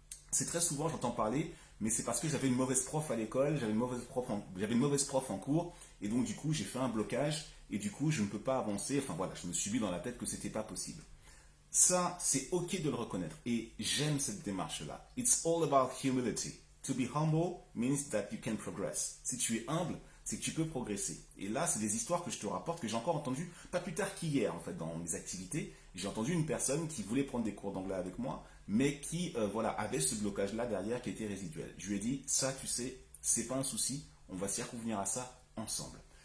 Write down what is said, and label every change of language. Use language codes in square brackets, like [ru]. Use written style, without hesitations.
[fr] C'est très souvent, j'entends parler, mais c'est parce que j'avais une mauvaise prof à l'école, j'avais une mauvaise prof en cours, et donc du coup j'ai fait un blocage, et du coup je ne peux pas avancer, je me suis mis dans la tête que c'était pas possible. Ça, c'est ok de le reconnaître, et j'aime cette démarche-là. [en] It's all about humility. To be humble means that you can progress. [fr] Si tu es humble, c'est que tu peux progresser. Et là, c'est des histoires que je te rapporte, que j'ai encore entendues, pas plus tard qu'hier, en fait, dans mes activités. J'ai entendu une personne qui voulait prendre des cours d'anglais avec moi, mais qui, avait ce blocage-là derrière qui était résiduel. Je lui ai dit, ça, tu sais, c'est pas un souci, on va s'y revenir à ça ensemble.